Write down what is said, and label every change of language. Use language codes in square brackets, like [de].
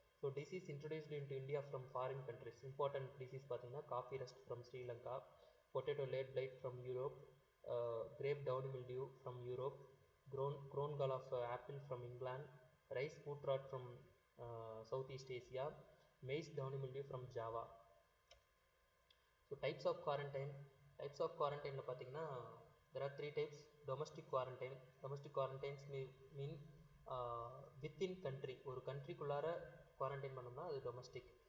[en] So disease introduced into India from foreign countries. Important disease பார்த்தீங்கன்னா coffee rust from Sri Lanka, potato late blight from Europe, grape downy mildew from Europe, grown gall of apple from England, rice foot rot from Southeast Asia, maize downy mildew from Java. So types of quarantine. Types of quarantine பார்த்தீங்கன்னா there are 3 types. Domestic quarantine. Domestic quarantines mean within country, [ta] ஒரு கண்ட்ரிக்குள்ளார quarantine பண்ணோம்னா அது domestic.